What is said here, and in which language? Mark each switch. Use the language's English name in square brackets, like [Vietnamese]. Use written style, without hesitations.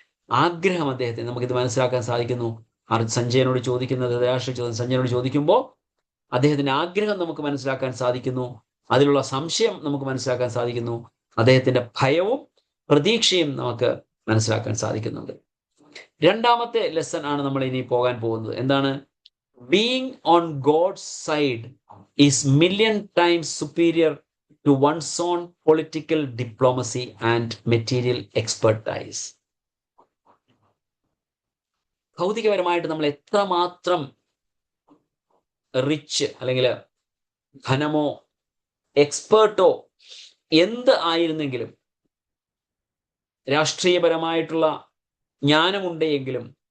[Malayalam] ആഗ്രഹം അദ്ദേഹത്തിന് നമുക്കിത് മനസ്സിലാക്കാൻ സാധിക്കുന്നു. സഞ്ജയനോട് ചോദിക്കുന്നത്, സഞ്ജയനോട് ചോദിക്കുമ്പോൾ അദ്ദേഹത്തിന്റെ ആഗ്രഹം നമുക്ക് മനസ്സിലാക്കാൻ സാധിക്കുന്നു. അതിലുള്ള സംശയം നമുക്ക് മനസ്സിലാക്കാൻ സാധിക്കുന്നു. അദ്ദേഹത്തിന്റെ ഭയവും പ്രതീക്ഷയും നമുക്ക് മനസ്സിലാക്കാൻ സാധിക്കുന്നുണ്ട്. 2-ാമത്തെ ലെസൺ ആണ് നമ്മൾ ഇനി പോകാൻ പോകുന്നത്. എന്താണ്? [English] Being on God's side is million times superior to one's own political diplomacy and material expertise. [Malayalam] ഭൗതികപരമായിട്ട് നമ്മൾ എത്രമാത്രം റിച്ച് അല്ലെങ്കിൽ ധനമോ എക്സ്പേർട്ടോ എന്ത് ആയിരുന്നെങ്കിലും, രാഷ്ട്രീയപരമായിട്ടുള്ള ജ്ഞാനമുണ്ടെങ്കിലും